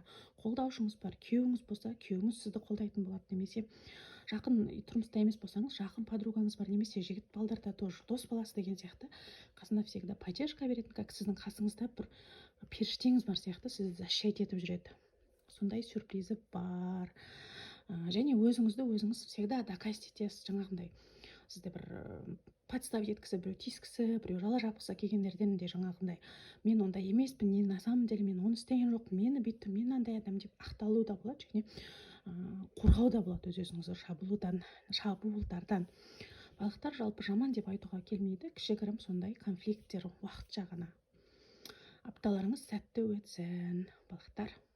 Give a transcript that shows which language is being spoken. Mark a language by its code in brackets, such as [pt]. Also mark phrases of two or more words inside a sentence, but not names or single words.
[kk] Қолдаушыңыз бар, күйеуіңіз болса, күйеуіңіз сізді қолдайтын болады, немесе жақын тұрмыста емес болсаңыз, жақын подругаңыз бар, немесе жігіт балдарда тоже дос баласы деген сияқты қасында [ru] всегда поддержка [kk] беретін, как сіздің қасыңызда бір періштеңіз бар сияқты сізді защищать етіп жүреді. Сондай сюрпризі бар. Және өзіңізді өзіңіз [ru] всегда доказать [kk] етесіз, жаңағындай сізді бір подставить еткісі, біреу тиіскісі, біреу жала жапқысы келгендерден де жаңағындай мен ондай емеспін, [ru] не на самом деле [kk] мен оны істеген жоқпын, мені бүйттім, мен андай адам деп ақталу да болады, және қорғау да болады өз-өзіңізді шабуылдардан. Балықтар жалпы жаман деп айтуға келмейді, кішігірім сондай конфликттер уақытша ғана. Апталарыңыз сәтті өтсін, балықтар.